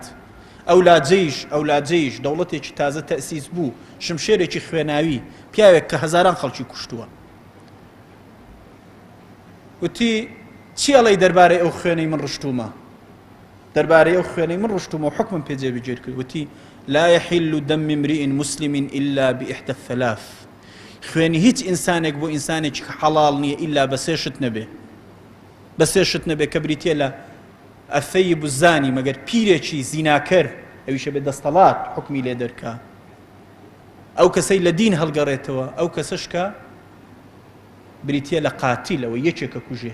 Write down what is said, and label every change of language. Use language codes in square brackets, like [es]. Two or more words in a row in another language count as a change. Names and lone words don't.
[ckb] ئەولاجەیش دەوڵەتێکی تازە تەسیس بوو، شمشێرێکی خوێناوی، پیاوێک کە هەزاران خەڵکی کوشتووە. وتی چی ئەڵێی دەربارەی ئەو خوێنەی من ڕشتومە؟ دەربارەی ئەو خوێنەی من ڕشتومە و حکمم پێ جێبەجێ کرد. [ar] وتی لا يحل دم امرئ مسلم إلا بإحدى الثلاث. [ckb] خوێنی هیچ ئینسانێک بۆ ئینسانێکی حەڵاڵ نییە ئیلا بە سێ شت نەبێ، بە سێ شت نەبێ کە بریتێ لە [ar] ئەثەیب الزانی، [ckb] مەگەر پیرێکی زیناکەر ئەویشە بێ دەستەڵات حکمی لێ دەرکا، ئەو کەسەی لە دین هەڵگەڕێتەوە، ئەو کەسەشکە بریتە لە قاتیل، ئەوە یەکێکە کوژێ.